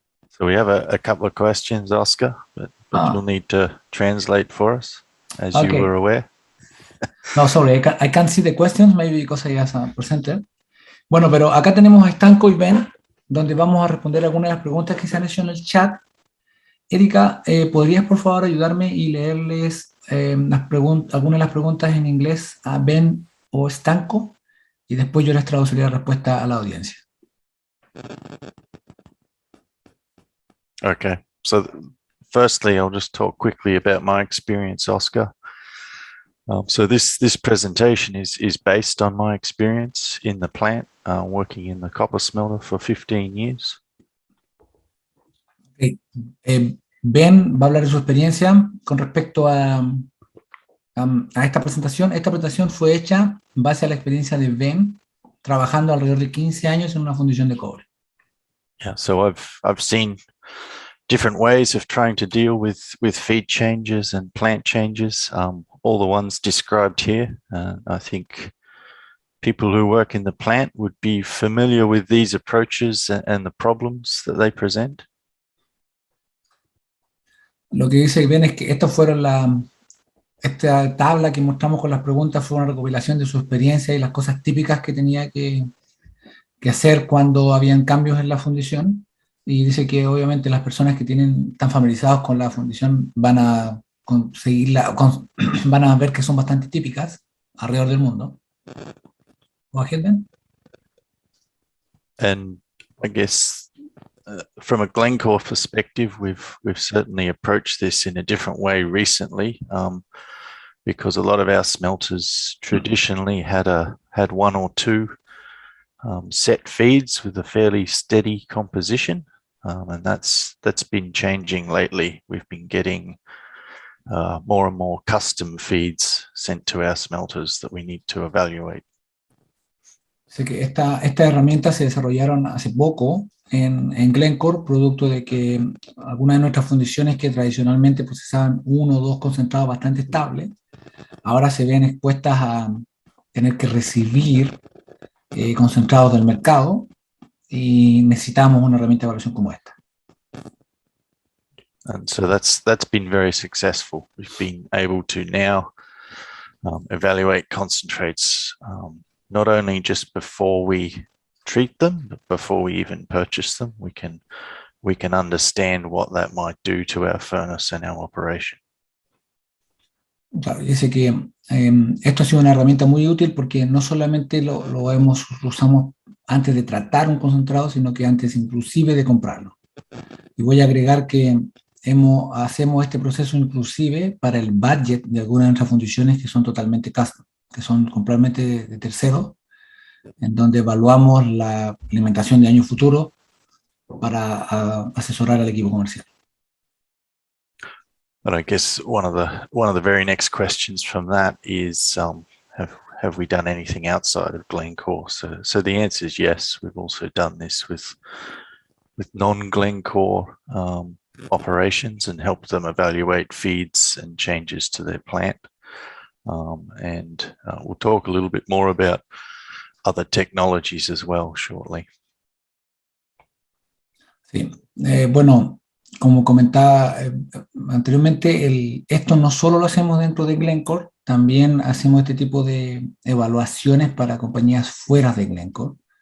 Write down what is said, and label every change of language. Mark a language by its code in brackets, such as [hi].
[en] So we have a couple of questions, Oscar, but you'll need to translate for us, as you were aware. No, sorry, I can't see the questions, maybe because I was presented. [es] Bueno, pero acá tenemos a Stanko y Ben, donde vamos a responder algunas de las preguntas que se han hecho en el chat. Erika, ¿podrías por favor ayudarme y leerles algunas de las preguntas en inglés a Ben o Stanko? Y después yo les traduciré la respuesta a la audiencia. [en] Okay, so firstly, I'll just talk quickly about my experience, Oscar. So this presentation is based on my experience in the plant, working in the copper smelter for 15 years. Okay. [es] Ben va a hablar de su experiencia con respecto a esta presentación. Esta presentación fue hecha en base a la experiencia de Ben trabajando alrededor de 15 años en una fundición de cobre. [en] Yeah, so I've seen different ways of trying to deal with feed changes and plant changes, all the ones described here. I think people who work in the plant would be familiar with these approaches and the problems that they present. [es] Lo que dice Ben es que esta tabla que mostramos con las preguntas fue una recopilación de su experiencia y las cosas típicas que tenía que hacer cuando habían cambios en la fundición. Y dice que obviamente las personas que están familiarizados con la fundición van a van a ver que son bastante típicas alrededor del mundo. [en] Go ahead, Ben. And I guess from a Glencore perspective, we've certainly approached this in a different way recently, because a lot of our smelters traditionally had one or two set feeds with a fairly steady composition, and that's been changing lately. We've been getting more and more custom feeds sent to our smelters that we need to evaluate. [es] Sé que estas herramientas se desarrollaron hace poco en Glencore, producto de que algunas de nuestras fundiciones que tradicionalmente procesaban uno o dos concentrados bastante estables, ahora se ven expuestas a tener que recibir concentrados del mercado y necesitamos una herramienta de evaluación como esta. [en] And so that's been very successful. We've been able to now evaluate concentrates not only just before we treat them, but before we even purchase them. We can understand what that might do to our furnace and our operation. [es] Claro, dice que esto ha sido una herramienta muy útil porque no solamente lo usamos antes de tratar un concentrado, sino que antes inclusive de comprarlo. Y voy a agregar que hacemos este proceso inclusive para el budget de algunas de nuestras fundiciones que son totalmente custom, que son completamente de terceros, en donde evaluamos la alimentación de años futuros para asesorar al equipo comercial. [en] But I guess one of the very next questions from that is, have we done anything outside of Glencore? So the answer is yes. We've also done this with non-Glencore operations and helped them evaluate feeds and changes to their plant. And we'll talk a little bit more about other technologies as well shortly. [es] Sí, bueno, como comentaba anteriormente, esto no solo lo hacemos dentro de Glencore, también hacemos este tipo de evaluaciones para compañías fuera de Glencore.